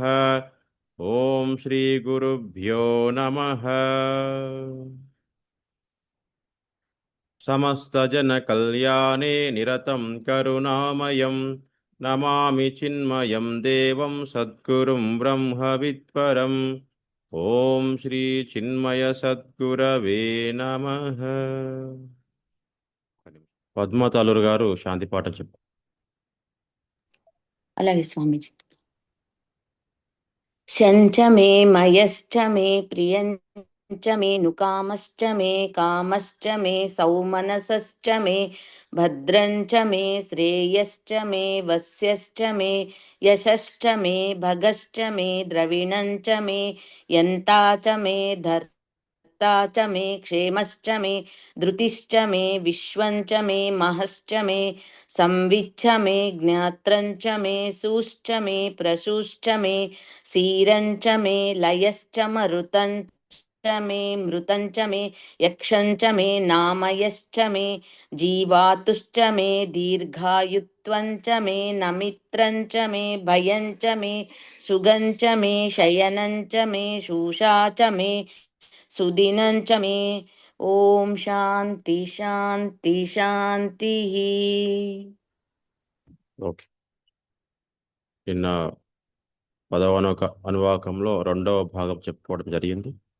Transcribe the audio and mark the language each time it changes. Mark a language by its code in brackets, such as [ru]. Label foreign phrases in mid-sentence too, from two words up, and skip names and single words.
[sa] ॐ श्रीगुरुभ्यो नमः। समस्तजनकल्याणे निरतं करुणामयं नमामि चिन्मयं देवं सद्गुरुं ब्रह्मविद्वरम्। ఓం శ్రీ చిన్మయ సద్గురవే నమః. [te] పద్మతలూరు గారు శాంతి పాఠం చెప్పు. అలాగే స్వామీజీ. [sa] శంచమే మయశ్చమే ప్రియంచ మే నుకామశ్చ మే కామశ్చ మే సౌమనసశ్చ మే భద్రంచ మే శ్రేయశ్చ మే వస్యశ్చ మే యశశ్చ మే భగశ్చ మే ద్రవిణంచ మే యంతాచ మే च मे क्षेमश्च मे धृतिश्च मे विश्वञ्च मे महश्च मे संविच्छ मे ज्ञात्रञ्च मे सूश्च मे प्रसूश्च मे सीरञ्च मे लयश्च मरुतञ्च मे मृतञ्च मे यक्षञ्च मे नामयश्च मे जीवातुश्च मे दीर्घायुत्वञ्च मे नमित्रञ्च मे भयञ्च मे सुगञ्च मे शयनञ्च मे शूषा च मे సుదినంచ మే. ఓం శాంతి శాంతి శాంతి. [te] ఓకే, నిన్న 10వ అనువాకంలో 2వ భాగం చెప్పుకోవడం జరిగింది.